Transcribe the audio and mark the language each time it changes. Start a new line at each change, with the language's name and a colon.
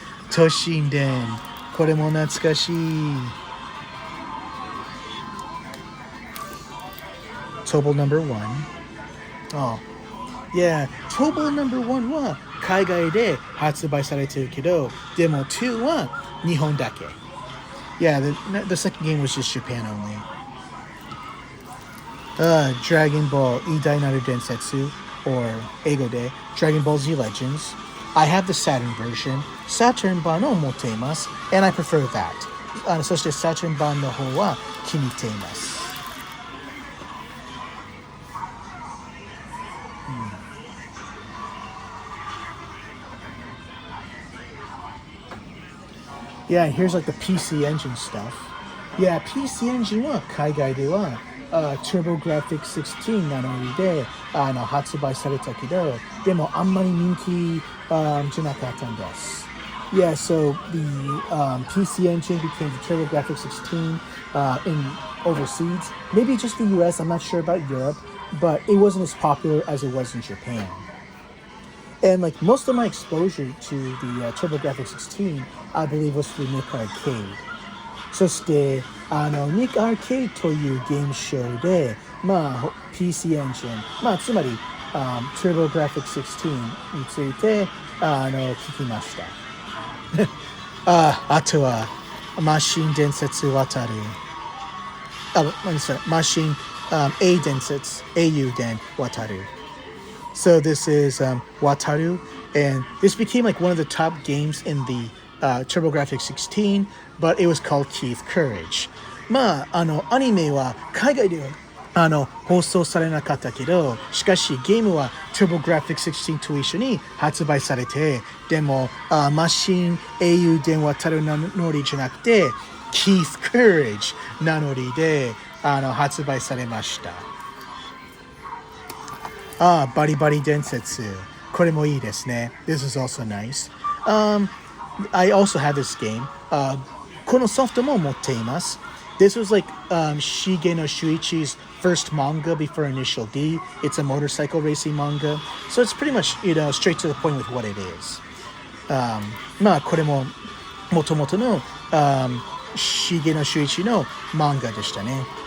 Japanese: 都心伝。これも懐かしい。
English: Tobal No. 1. Oh, yeah. Tobal No.
Japanese: 1は海外で発売されてるけど、でも2は日本だけ。
English: Yeah, the second game was just Japan only.
Japanese: Dragon Ball 偉大なる伝説 or 英語で Dragon Ball Z Legends.
English: I have the Saturn version.
Japanese: Saturn 版を持っています。
English: And I prefer that.
Japanese: そして Saturn 版の方は気に入っています。
English: Yeah, here's like the PC Engine stuff.
Japanese: Yeah, PC Engine は海外ではTurboGrafx 16なので発売されたけど、でもあんまり人気じゃなかったんです。
English: Yeah, so the PC Engine became the TurboGrafx 16 in overseas. Maybe just the US, I'm not sure about Europe, but it wasn't as popular as it was in Japan. And like most of my exposure to the TurboGrafx 16, I believe was through Nick Arcade.
Japanese: そしてNick Arcade というゲームショーで、PC エンジン、つまり、TurboGrafx 16について聞きました。あとは、マシン伝説渡る。マシン、A 伝説、AU 伝渡る。
English: So this is Wataru, and this became like one of the top games in the TurboGrafx 16, but it was called Keith Courage.
Japanese: アニメは海外では放送されなかったけど、しかしゲームは TurboGrafx 16と一緒に発売されて、でもマシン英雄伝渡る名乗りじゃなくて Keith Courage 名乗りで発売されました。バリバリ伝説。これもいいですね。
English: This is also nice. I also have this game.
Japanese: このソフトも持っています。
English: This was like Shige no Shuichi's first manga before Initial D. It's a motorcycle racing manga. So it's pretty much, straight to the point with what it is.
Japanese: これも元々のShige no Shuichiの漫画でしたね。